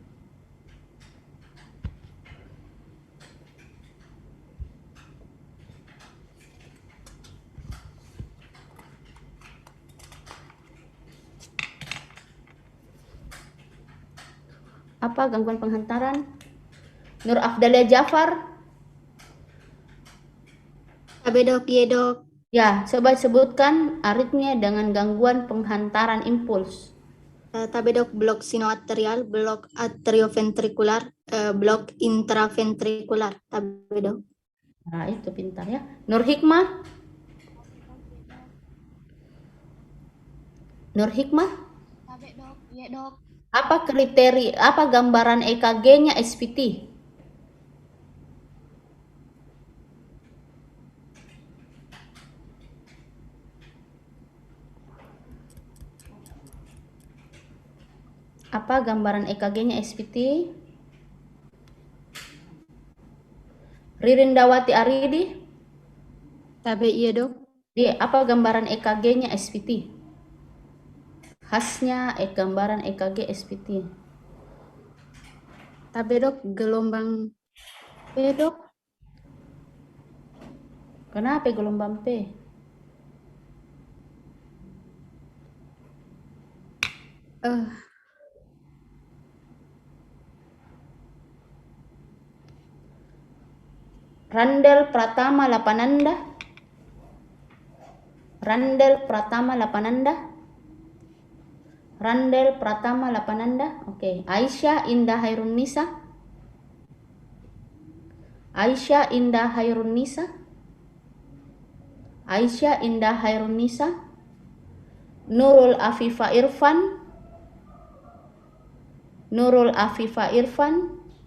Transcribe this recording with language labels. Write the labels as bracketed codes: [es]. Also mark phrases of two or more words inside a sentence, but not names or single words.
[id] Apa gangguan penghantaran? Nur Afdalia Jafar. Tabe dok, iya dok. Ya, coba sebutkan aritmia dengan gangguan penghantaran impuls. Tabe dok, blok sinoatrial, blok atrioventrikular, blok intraventrikular. Tabe dok. Nah, itu pintar ya. Nur Hikmah? Nur Hikmah? Tabe dok, iya dok. Apa kriteria, apa gambaran EKG-nya SVT? Apa gambaran EKG-nya SVT? Ririndawati Aridi? Tabe iya dok. Dia apa gambaran EKG-nya SVT? Khasnya gambaran EKG SVT. Tabe dok, gelombang P dok. Kenapa gelombang P? Randel Pratama Lapananda. Randel Pratama Lapananda. Randel Pratama Lapananda. Oke. Aisyah Indah Hairun Nisa. Aisyah Indah Hairun Nisa. Aisyah Indah Hairun Nisa. Nurul Afifa Irfan. Nurul Afifa Irfan.